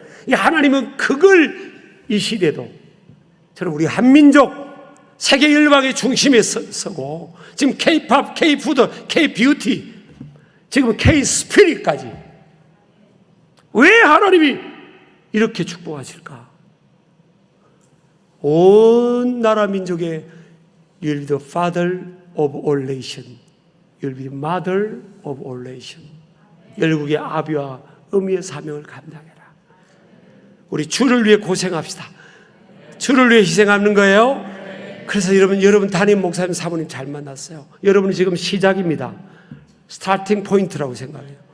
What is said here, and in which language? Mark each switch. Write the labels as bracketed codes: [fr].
[ko] 하나님은 그걸 이 시대도, 저는 우리 한민족 세계 열방의 중심에 서고, 지금 K-팝, K-푸드, K-뷰티, 지금 K-스피릿까지 왜 하나님이 이렇게 축복하실까? 온 나라 민족의 [en] You will be the father of all nation. You will be the mother of all nation. [ko] 열국의 아비와 어미의 사명을 감당해라. 우리 주를 위해 고생합시다. 주를 위해 희생하는 거예요. 그래서 여러분 담임 목사님 사모님 잘 만났어요. 여러분이 지금 시작입니다. 스타팅 포인트라고 생각해요.